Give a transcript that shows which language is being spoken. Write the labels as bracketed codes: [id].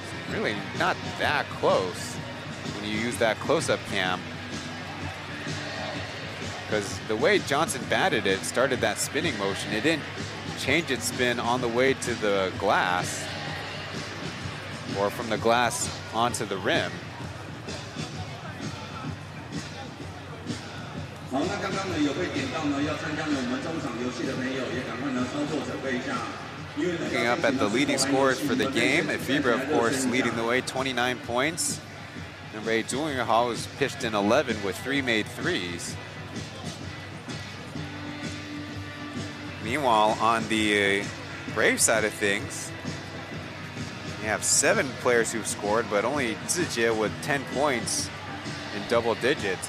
[en] Really not that close when you use that close-up cam. Because the way Johnson batted it, started that spinning motion, it didn't change its spin on the way to the glass or from the glass onto the rim. [zh] 好，那刚刚呢有被点到呢，要参加呢我们中场游戏的朋友，也赶快呢操作准备一下。 [en] Looking up at the leading scorers for the game, FIBA, of course, leading the way, 29 points. Number 8, Zhu Yunhao was pitched in 11 with 3 made threes. Meanwhile, on the Brave side of things, you have 7 players who've scored, but only Zijie with 10 points in double digits.